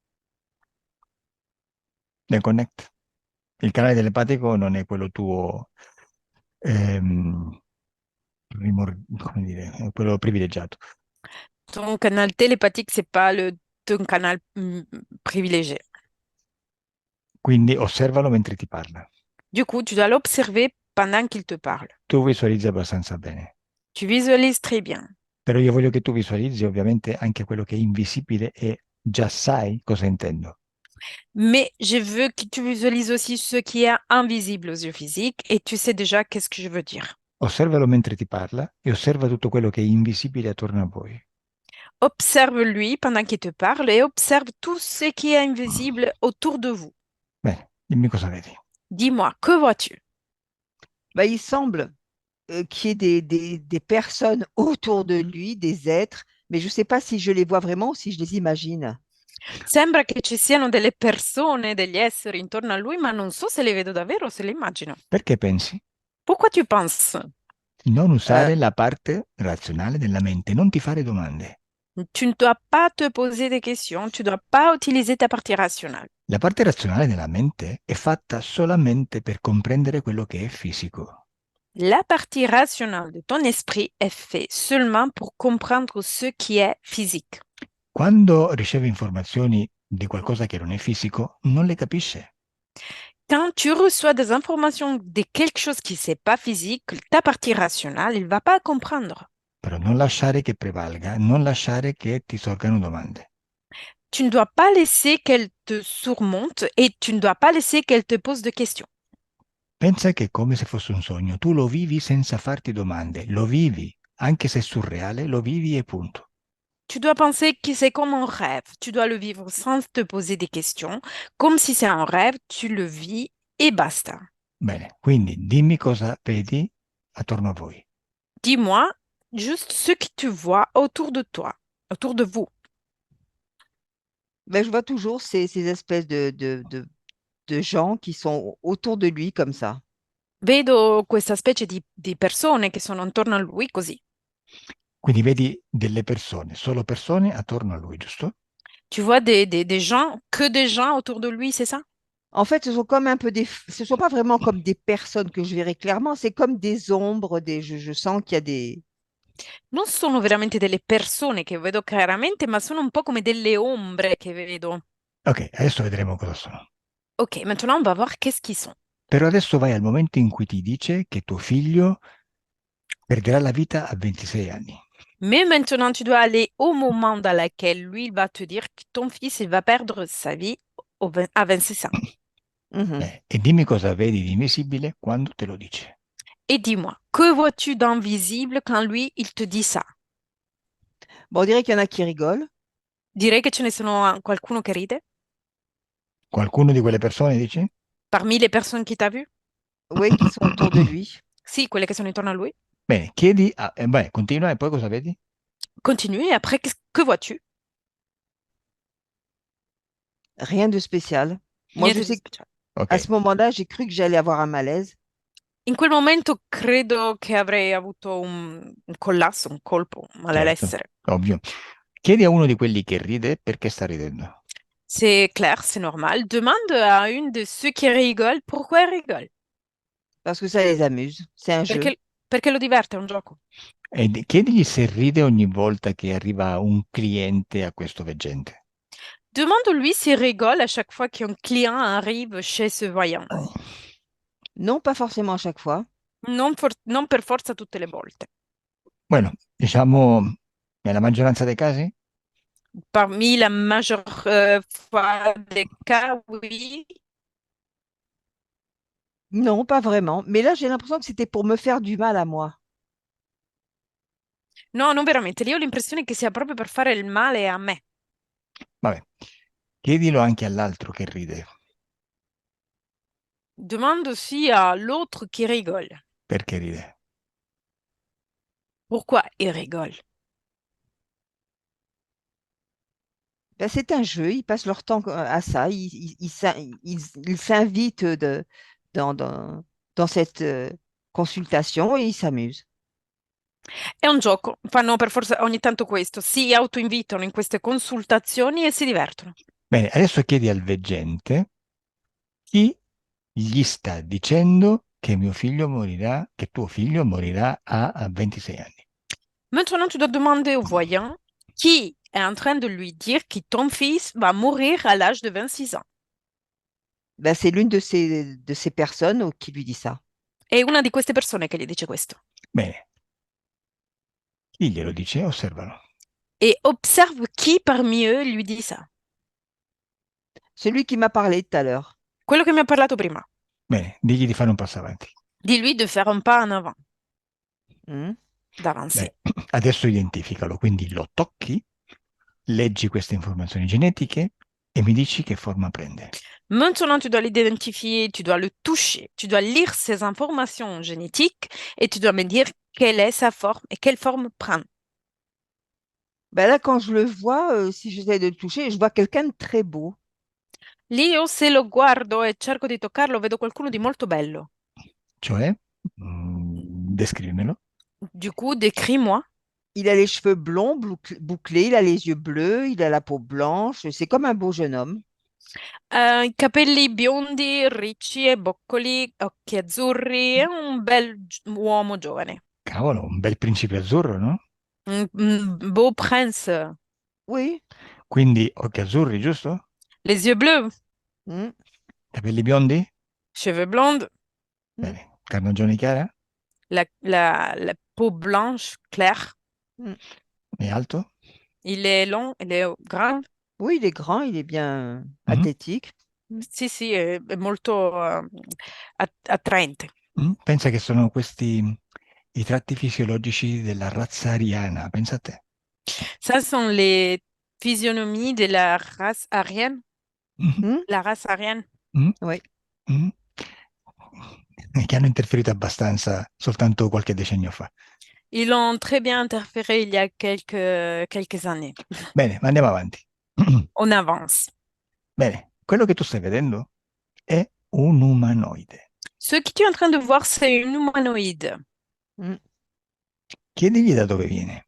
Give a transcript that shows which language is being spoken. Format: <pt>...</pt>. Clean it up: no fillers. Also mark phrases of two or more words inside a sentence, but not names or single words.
<fr>Deconnect.</fr> <it>Il canale telepatico non è quello tuo, come dire, è quello privilegiato.</it> <fr>Ton canal télépathique, c'est pas ton canal privilégié.</fr> <it>Quindi osservalo mentre ti parla.</it> <fr>Du coup, tu dois l'observer pendant qu'il te parle.</fr> <it>Tu visualizzi abbastanza bene.</it> <fr>Tu visualises très bien.</fr> <it>Però io voglio che tu visualizzi ovviamente anche quello che è invisibile e già sai cosa intendo.</it> <fr>Mais je veux que tu visualises aussi ce qui est invisible aux yeux physiques et tu sais déjà qu'est-ce que je veux dire.</fr> <it>Osservalo mentre ti parla e osserva tutto quello che è invisibile attorno a voi.</it> <fr>Observe lui pendant qu'il te parle et observe tout ce qui est invisible autour de vous.</fr> <it>Bene, dimmi cosa vedi.</it> <fr>Dis-moi, que vois-tu? Bah, il semble qu'il y ait des personnes autour de lui, des êtres, mais je ne sais pas si je les vois vraiment ou si je les imagine.</fr> <it>Sembra che ci siano delle persone, degli esseri intorno a lui, ma non so se li vedo davvero o se li immagino. Perché pensi?</it> <fr>Pourquoi tu penses?</fr> <it>Non Euh, usare la parte razionale della mente, non ti fare domande.</it> <fr>Tu ne dois pas te poser des questions, tu ne dois pas utiliser ta partie rationnelle.</fr> <it>La parte razionale della mente è fatta solamente per comprendere quello che è fisico.</it> <fr>La partie rationnelle de ton esprit est faite seulement pour comprendre ce qui est physique.</fr> <it>Quando riceve informazioni di qualcosa che non è fisico, non le capisce.</it> <fr>Quand tu reçois des informations de quelque chose qui n'est pas physique, ta partie rationnelle, il ne va pas comprendre.</fr> <it>Però non lasciare che prevalga, non lasciare che ti sorgano domande.</it> <fr>Tu ne dois pas laisser qu'elle te surmonte et tu ne dois pas laisser qu'elle te pose des questions.</fr> <it>Pensa che è come se fosse un sogno, tu lo vivi senza farti domande, lo vivi, anche se è surreale, lo vivi e punto.</it> <fr>Tu dois penser que c'est comme un rêve. Tu dois le vivre sans te poser des questions. Comme si c'est un rêve, tu le vis et basta.</fr> <it>Bene, quindi dimmi cosa vedi attorno a voi.</it> <fr>Dis-moi juste ce que tu vois autour de toi, autour de vous. ben, je vois toujours ces espèces de gens qui sont autour de lui comme ça.</fr> <it>Vedo questa specie di persone che sono intorno a lui così. Quindi vedi delle persone, solo persone attorno a lui, giusto?</it> <fr>Tu vois des gens, que des gens autour de lui, c'est ça? En fait, ce sont comme un peu ce sont pas vraiment comme des personnes que je verrais clairement, c'est comme des ombres, je sens qu'il y a des.</fr> <it>Non sono veramente delle persone che vedo chiaramente, ma sono un po' come delle ombre che vedo. Ok, adesso vedremo cosa sono.</it> <fr>Ok, maintenant on va voir qu'est-ce qu'ils sont.</fr> <it>Però adesso vai al momento in cui ti dice che tuo figlio perderà la vita a 26 anni.</it> <fr>Mais maintenant, tu dois aller au moment dans lequel lui, il va te dire que ton fils, il va perdre sa vie à 26 ans. Mhm.</fr> <it>E dimmi cosa vedi di invisibile quando te lo dice.</it> <fr>Et dis-moi, que vois-tu d'invisible quand lui, il te dit ça? Bon, on dirait qu'il y en a qui rigolent,</fr> <it>Direi che ce ne sono qualcuno che ride Qualcuno di quelle persone dici?</it> <fr>parmi les personnes qui t'a vu? oui, qui sont autour de lui.</fr> <it>Sì, quelle che sono intorno a lui. Bene, chiedi a... beh, continua e poi cosa vedi?</it> <fr>Continue et après, que vois-tu? Rien de spécial. Moi, je</fr> <it>Niente di</it> <fr>sais</fr> <it>speciale.</it> <fr>qu'à</fr> <it>Ok,</it> <fr>ce moment-là, j'ai cru que j'allais avoir un malaise.</fr> <it>In quel momento credo che avrei avuto un collasso, un colpo, un certo, malessere. ovvio. Chiedi a uno di quelli che ride perché sta ridendo.</it> <fr>C'est clair, c'est normal. Demande à une de ceux qui rigolent pourquoi elle rigole. Parce que ça les amuse. C'est un jeu.</fr> <it>Perché lo diverte, è un gioco. E chiedigli se ride ogni volta che arriva un cliente a questo veggente.</it> <fr>Demande-lui s'il rigole à chaque fois qu'un client arrive chez ce voyant. Non, pas forcément à chaque fois.</fr> <it>Non per forza tutte le volte. Bueno, diciamo nella maggioranza dei casi?</it> <fr>Parmi la majeure fois des cas, oui. Non, pas vraiment. Mais là, j'ai l'impression que c'était pour me faire du mal à moi.</fr> <it>No, non veramente. Io ho l'impressione che sia proprio per fare il male a me. Vabbè, chiedilo anche all'altro che ride.</it> <fr>Demande aussi à l'autre qui rigole.</fr> <it>Perché ride?</it> <fr>Pourquoi il rigole? Ben, c'est un jeu. Ils passent leur temps à ça. Ils s'invitent dans, dans, dans cette consultation et ils s'amusent.</fr> <it>È un gioco. Fanno per forza ogni tanto questo. Si autoinvitano in queste consultazioni e si divertono. Bene, adesso chiedi al veggente chi gli sta dicendo che mio figlio morirà, che tuo figlio morirà a 26 anni.</it> <fr>Maintenant, tu dois demander au voyant qui est en train de lui dire que ton fils va mourir à l'âge de 26 ans. Ben, c'est l'une de ces personnes qui lui dit ça.</fr> <it>È una di queste persone che gli dice questo. Bene, chi glielo dice? Osservalo.</it> <fr>Et observe qui parmi eux lui dit ça. Celui qui m'a parlé tout à l'heure.</fr> <it>Quello che mi ha parlato prima. Bene, digli di fare un passo avanti.</it> <fr>Dis-lui de faire un pas en avant, Hmm. d'avancer.</fr> <it>Beh, adesso identificalo, quindi lo tocchi, leggi queste informazioni genetiche e mi dici che forma prende.</it> <fr>Maintenant, tu dois l'identifier, tu dois le toucher, tu dois lire ses informations génétiques et tu dois me dire quelle est sa forme et quelle forme prend. Ben là, quand je le vois, si j'essaie de le toucher, je vois quelqu'un de très beau.</fr> <it>Lì io se lo guardo e cerco di toccarlo, vedo qualcuno di molto bello. Cioè, descrivimelo.</it> <fr>Du coup, décris-moi. Il a les cheveux blonds, bouclés, il a les yeux bleus, il a la peau blanche. C'est comme un beau jeune homme.</fr> <it>I capelli biondi, ricci e boccoli, occhi azzurri, è un bel uomo giovane. Cavolo, un bel principe azzurro, no?</it> <fr>Un beau prince. Oui.</fr> <it>Quindi occhi azzurri, giusto?</it> <fr>Les yeux bleus, Mm,</fr> <it>Capelli biondi?</it> <fr>cheveux blonds, mm,</fr> <it>Bene. Carnagione chiara?</it> <fr>la peau blanche claire. mm.</fr> <it>E alto?</it> <fr>Il est long, il est grand. Oui, il est grand, il est bien Mhm. athlétique.</fr> <it>Sì, sì, è molto attraente. Pensa che sono questi i tratti fisiologici della razza ariana, pensa a te.</it> <fr>Ça sont les physionomies de la race aryenne. Mhm. Mm, La race aryenne. Mhm. oui. Mhm.</fr> <it>Che hanno interferito abbastanza soltanto qualche decennio fa.</it> <fr>Ils l'ont très bien interféré il y a quelques années.</fr> <it>Bene, ma andiamo avanti.</it> <fr>On avance.</fr> <it>Bene, quello che tu stai vedendo è un umanoide.</it> <fr>Ce que tu es en train de voir, c'est une humanoïde. Mm.</fr> <it>Chiedigli da dove viene.</it>